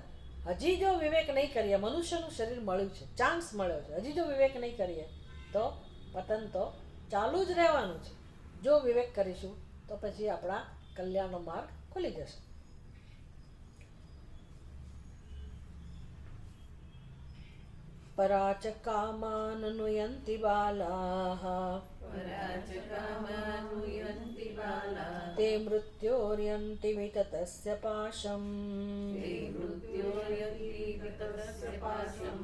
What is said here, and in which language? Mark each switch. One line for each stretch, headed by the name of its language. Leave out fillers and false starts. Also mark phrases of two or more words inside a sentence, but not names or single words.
Gujarati: હજી જો વિવેક નહીં કરીએ, મનુષ્યનું શરીર મળ્યું છે, ચાન્સ મળ્યો છે, હજી જો વિવેક નહીં કરીએ તો પતન તો ચાલુ જ રહેવાનું છે. જો વિવેક કરીશું તો પછી આપણા કલ્યાણનો માર્ગ ખુલી જશે.
Sanskrit: पराच कामाननुयन्ति बालाः पराचकामानुयन्ति बालाः ते मृत्योर्यन्ति विततस्य पाशम् ते मृत्योर्यन्ति विततस्य पाशम्